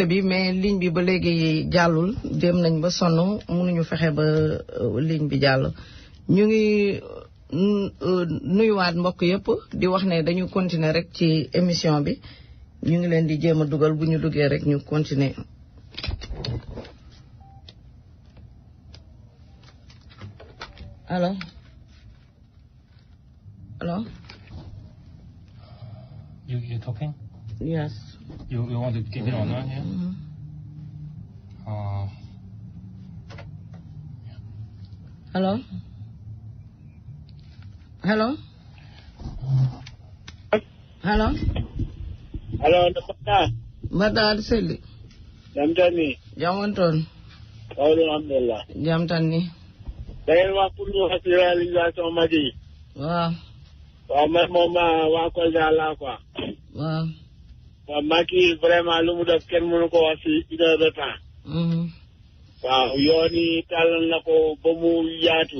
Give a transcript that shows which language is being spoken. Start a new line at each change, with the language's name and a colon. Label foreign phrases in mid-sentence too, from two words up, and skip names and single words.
Wolof: bi mais ligne bi ba léegi jàllul dem nañ ba sonn mënuñu fexe ba ligne bi jàll ñu ngi nuyuwaat mbokk yëpp di wax ne dañu continuer rek ci émission bi ñu ngi leen di jéem a dugal bu ñu duggee rek ñu continuer allo allo.
English: You're talking? Yes. You want to keep it on, yeah? Mm-hmm. Hello? Hello? Hello? Hello,
Fula: Ndapata. Mbada Seli. Jamtani. Jamanton. Alhamdulillah. Jamtani.
Wolof: Dangeen wax pour ñu wax ci réalisation mag yi. Waaw. waaw man moom waa Kolda laa quoi. waaw. waaw Macky vraiment lu mu def kenn mënu ko wax ci
French: 1 heure de temps.
Wolof: waaw yoon yi tàllal na ko ba mu yaatu.